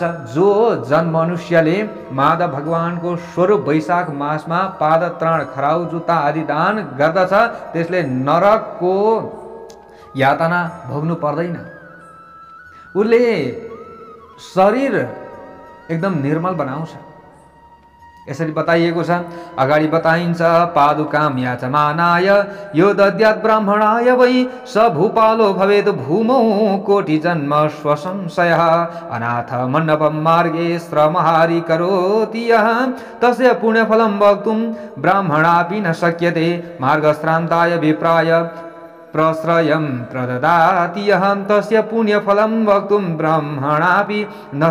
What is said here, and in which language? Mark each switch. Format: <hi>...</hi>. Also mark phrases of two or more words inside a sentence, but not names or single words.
<ne>जो जन मनुष्यले माधव भगवानको स्वरूप वैशाख मासमा पादत्राण, खराउ, जुत्ता आदि दान गर्दछ त्यसले नरकको यातना भोग्नु पर्दैन। उसले शरीर एकदम निर्मल बनाउँछ। यसरी बताइएको छ। अगाडि बताइन्छ,</ne> <sa>पादुकाम याचमानाय यो दद्यात् ब्राह्मणाय वै स भूपालो भवेत् भूमौ कोटि जन्म स्वसंशयः अनाथ मण्डपं मार्गे श्रमहारि करोति यः तस्य पुण्यफलं वक्तुं ब्राह्मणापि न शक्यते मार्गश्रान्ताय विप्राय प्रश्रयं प्रददाति यः तस्य पुण्यफलं वक्तुं ब्राह्मणापि न</sa>